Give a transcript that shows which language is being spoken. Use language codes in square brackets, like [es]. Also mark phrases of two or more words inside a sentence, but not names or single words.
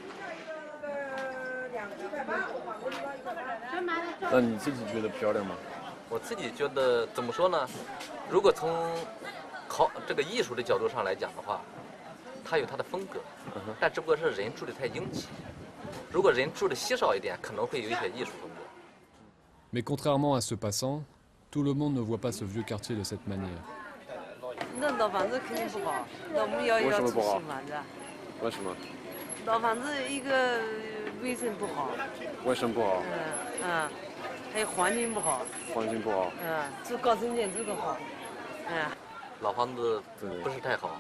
[zh] 那你自己觉得漂亮吗？我自己觉得怎么说呢？如果从这个艺术的角度上来讲的话，它有它的风格，但只不过是人住的太拥挤。如果人住的稀少一点，可能会有一些艺术风格。 [fr] Mais contrairement à ce passant, tout le monde ne voit pas ce vieux quartier de cette manière. [zh] 那老房子肯定不好，那我们要住新房子。为什么？老房子一个卫生不好。卫生不好。还有环境不好。环境不好。住高层建筑都好。老房子不是太好，